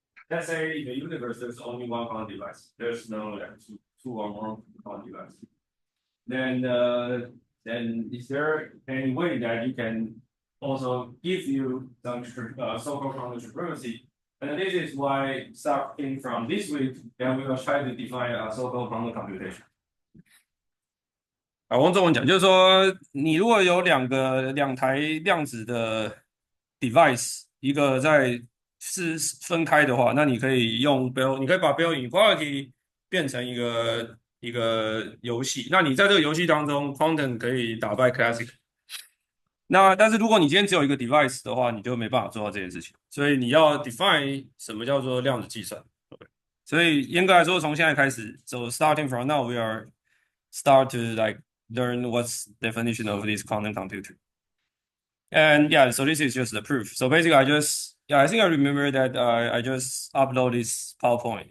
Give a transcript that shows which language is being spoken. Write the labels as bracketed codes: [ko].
[en] Let's say in the universe there's only one quantum device. There's no two or more quantum devices. Then is there any way that you can also give you some so-called quantum supremacy? And this is why starting from this week, then we will try to define a so-called quantum computation. [zh] 我用中文讲，就是说，你如果有两台量子的 device，一个是分开的话，那你可以你可以把 Bell inequality 变成一个游戏。那你在这个游戏当中 ，quantum 可以打败 classic。但是如果你今天只有一个 device 的话，你就没办法做到这件事情。所以你要 define 什么叫做量子计算。所以严格来说，从现在开始， [en] so starting from now, we are start to learn what's definition of this quantum computer. And yeah, so this is just the proof. So basically, I think I remember that I just upload this PowerPoint.